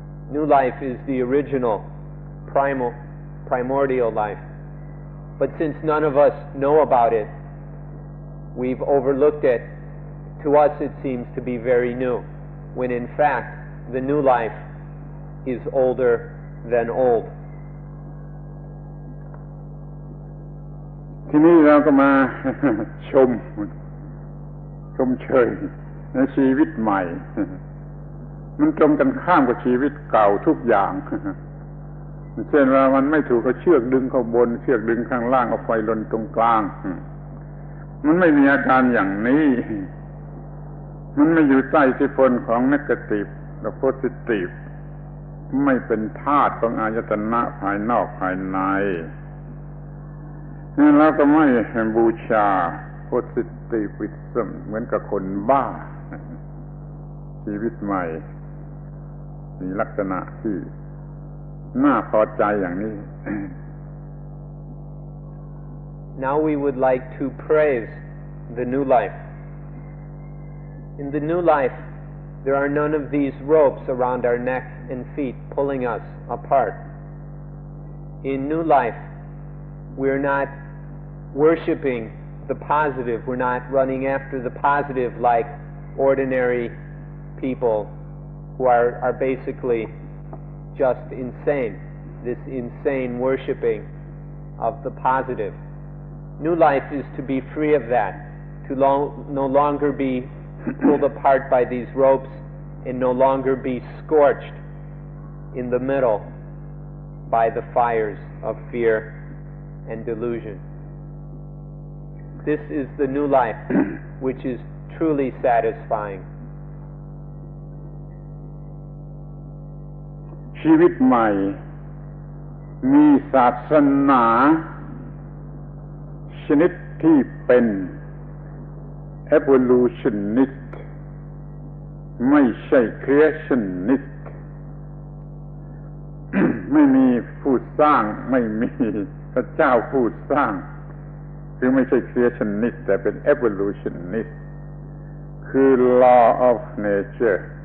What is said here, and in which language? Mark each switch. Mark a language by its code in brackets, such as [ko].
[en] New life is the original, primordial life. But since none of us know about it, we've overlooked it. To us it seems to be very new, when in fact the new life is older than old. [th] ทีนี้เราก็มาชมเชยในชีวิตใหม่ มันตรงกันข้ามกับชีวิตเก่าทุกอย่างเช่นว่ามันไม่ถูกเอาเชือกดึงเข้าบนเชือกดึงข้างล่างเอาไฟลนตรงกลางมันไม่มีอาการอย่างนี้มันไม่อยู่ใต้อิทธิพลของเนกาทีฟและโพซิทีฟไม่เป็นธาตุของอายตนะภายนอกภายใน แล้วก็ไม่บูชาโพซิทีฟวิซึมเหมือนกับคนบ้าชีวิตใหม่มีลักษณะที่น่าพอใจอย่างนี้ [en] Now we would like to praise the new life. In the new life, there are none of these ropes around our neck and feet pulling us apart. In new life, we're not worshiping the positive. We're not running after the positive like ordinary people who are basically just insane. This insane worshiping of the positive. New life is to be free of that, to no longer be pulled apart by these ropes and no longer be scorched in the middle by the fires of fear and delusion. This is the new life, which is truly satisfying. [th] ชีวิตใหม่มีศาสนาชนิดที่เป็น evolutionist ไม่ใช่ creationist ไม่มีผู้สร้างไม่มีพระเจ้าผู้สร้างคือไม่ใช่ creationist แต่เป็น evolutionist คือ [en] law of nature